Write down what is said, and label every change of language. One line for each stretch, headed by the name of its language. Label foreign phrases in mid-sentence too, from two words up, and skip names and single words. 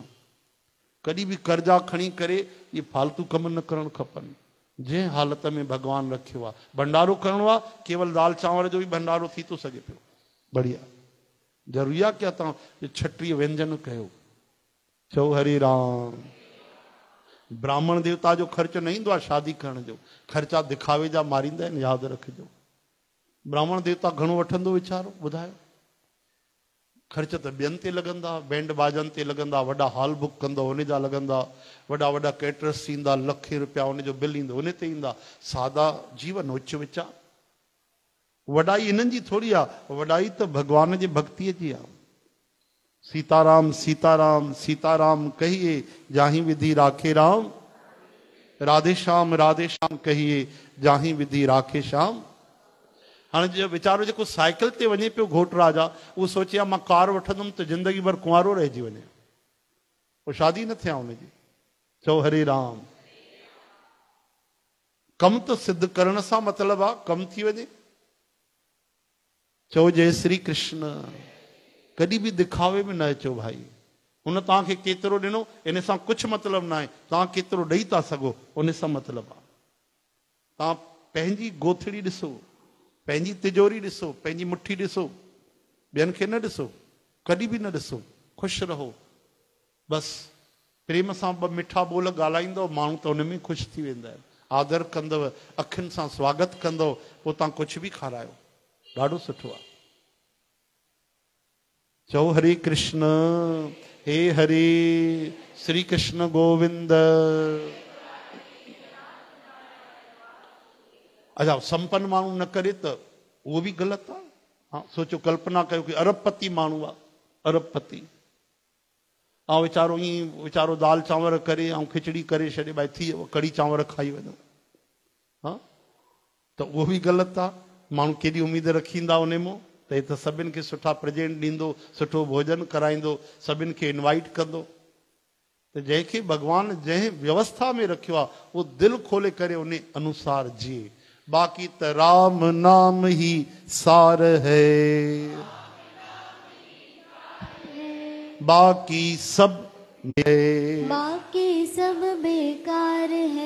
Sindhi: कॾहिं बि कर्जा खणी करे इहे फालतू कम न करणु खपनि। जंहिं हालत में भॻवानु रखियो आहे, भंडारो करिणो आहे, केवल दाल चांवर जो बि भंडारो थी थो सघे पियो, बढ़िया। ज़रूरी आहे कि तव्हां 36 व्यंजन कयो। चओ हरे राम। ब्राह्मण देवता जो ख़र्च न ईंदो आहे शादी करण जो, ख़र्चा दिखावे जा मारींदा आहिनि, यादि रखिजो। ब्राह्मण देवता घणो वठंदो वीचारो, ॿुधायो? ख़र्च त ॿियनि ते लॻंदा, बैंड बाजनि ते लॻंदा, वॾा हॉल बुक कंदो उन जा लॻंदा, वॾा वॾा कैटरस ईंदा, लखे रुपया उन जो बिल ईंदो, उन ते ईंदा। सादा जीवन उच विचा। वॾाई इन्हनि जी थोरी आहे, वॾाई त भॻवान जी भक्तीअ जी आहे।
Hindi: सीताराम सीताराम सीताराम कहिए जाही विधि राखे राम, राधे श्याम कहिए जाही विधि राखे श्याम।
Sindhi: हाणे जो वीचारो जेको साइकिल ते वञे पियो घोट राजा, उहो सोचे मां कार वठंदुमि त ज़िंदगी भर कुंवारो रहिजी वञे, पोइ शादी न थिया हुनजी। चओ हरे राम। कम त सिद्ध करण सां मतिलबु आहे, कम थी वञे। चओ जय श्री कृष्ण। कॾहिं बि दिखावे में न अचो भाई। हुन तव्हांखे केतिरो ॾिनो इन सां कुझु मतिलबु न आहे, तव्हां केतिरो ॾेई था सघो उन सां मतिलबु आहे। तव्हां पंहिंजी गोथड़ी ॾिसो, पंहिंजी तिजोरी ॾिसो, पंहिंजी मुट्ठी ॾिसो, ॿियनि खे न ॾिसो, कॾहिं बि न ॾिसो। ख़ुशि रहो बसि। प्रेम सां 2 मिठा ॿोल ॻाल्हाईंदव, माण्हू त उन में ख़ुशि थी वेंदा आहिनि। आदर कंदव, अखियुनि सां स्वागत कंदव, पोइ तव्हां कुझु बि खारायो, ॾाढो सुठो आहे। चओ हरे कृष्ण। हे हरे श्री कृष्ण गोविंद। अच्छा, संपन्न माण्हू न करे त उहो बि ग़लति आहे। हाँ, सोचो कल्पना कयो कि अरबपति माण्हू आहे, अरबपति, ऐं वीचारो दाल चांवर करे ऐं खिचड़ी करे छॾे, भाई थी कढ़ी चांवर खाई वञो, हा, त उहो बि ग़लति आहे। माण्हू केॾी उमेद रखींदा उन मां त हे त सभिनि खे सुठा प्रेजेंट ॾींदो, सुठो भोजन कराईंदो, सभिनि खे इनवाइट कंदो। त जंहिंखे भॻवानु जंहिं व्यवस्था में रखियो आहे उहो दिलि खोले करे उन अनुसार जिए।
Hindi: बाक़ी त राम नाम ही सार है, बाकी सब बेकार है।